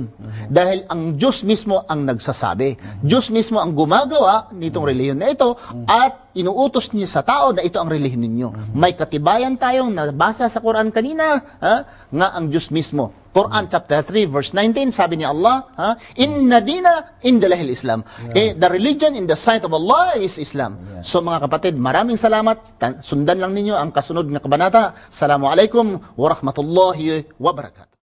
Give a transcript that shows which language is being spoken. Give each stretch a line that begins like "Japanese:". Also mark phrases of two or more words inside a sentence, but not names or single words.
Filipino: Dahil ang Diyos mismo ang nagsasabi. Diyos mismo ang gumagawa nitong relihiyon na ito at inuutos niya sa tao na ito ang relihiyon ninyo. May katibayan tayong nabasa sa Quran kanina, nga ang Diyos mismo. Quran chapter 3 verse 19, sabi ni Allah,
Arabic: إن الدين عند الله الإسلام.
English: The religion in the sight of Allah is Islam.
Filipino: So mga kapatid, maraming salamat. Sundan lang ninyo ang kasunod na kabanata.
Arabic: السلام عليكم ورحمة الله وبركاته.